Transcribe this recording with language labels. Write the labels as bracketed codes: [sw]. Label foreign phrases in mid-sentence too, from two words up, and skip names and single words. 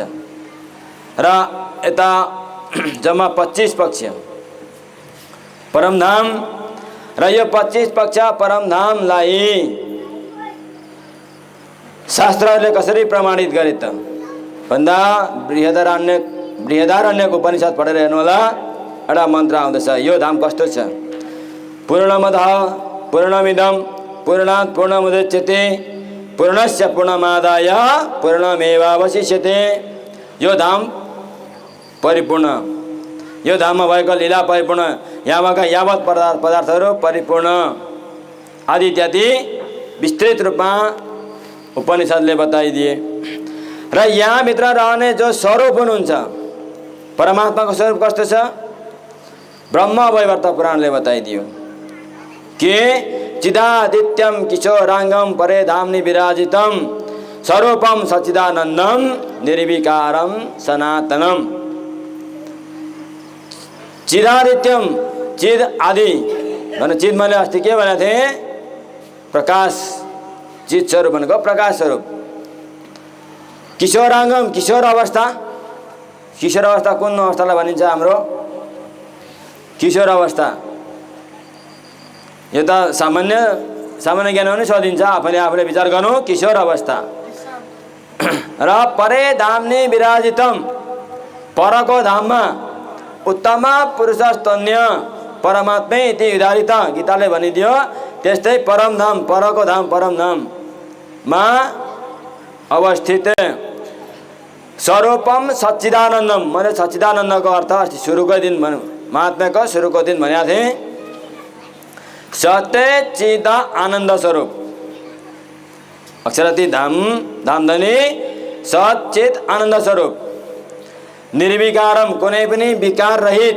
[ne] र यता जम्मा 25 पक्ष परमधाम र यो 25 पक्ष परमधामलाई शास्त्रहरूले कसरी प्रमाणित गरे त भन्दा बृहदारण्यक उपनिषद पढेर हेर्नु होला। एउटा मन्त्र आउँदछ, यो धाम कस्तो छ। [sa] पूर्णमदः पूर्णमिदं पूर्णात् पूर्णमुदच्यते पूर्णस्य पूर्णमादाय पूर्णमेवावशिष्यते। [ne] यो धाम परिपूर्ण, यो धाममा भएको लीला परिपूर्ण, यहाँ भएका यावत पदार्थहरू परिपूर्ण आदि इत्यादि विस्तृत रूपमा उपनिषदले बताइदिए। र यहाँभित्र रहने जो स्वरूप हुनुहुन्छ परमात्माको स्वरूप कस्तो छ, ब्रह्म वैवर्त पुराणले बताइदियो कि [sa] चिदादित्यम किशोराङ्गम परे धामनि विराजितम स्वरूपम सच्चिदानन्दम निर्विकारम सनातनम। [ne] चिदादित्यम, चिद आदि भने चिद मैले अस्ति के भनेको थिएँ, प्रकाश, चिद स्वरूप भनेको प्रकाश स्वरूप। किशोराङ्गम, किशोर अवस्था, किशोर अवस्था कुन अवस्थालाई भनिन्छ हाम्रो किशोर अवस्था। यो त सामान्य ज्ञान पनि सोधिन्छ, आफूले विचार गर्नु। किशोर अवस्था र [sa] परे धामनि विराजितम, [ne] परको धाममा [sa] उत्तम पुरुषस्तन्य परमात्मै इति उदारित [ne] गीताले भनिदियो। त्यस्तै परम धाम, परको धाम परम धाममा अवस्थित [sa] स्वरूपम सच्चिदानन्दम। [ne] मैले सच्चिदानन्दको अर्थ अस्ति सुरुको दिन महात्म्यको सुरुको दिन भनेको थिएँ। सत्य चिद आनन्द स्वरूप अक्षरति धाम धामधनी सच्चित आनन्द स्वरूप निर्विकारम, कुनै पनि विकार रहित।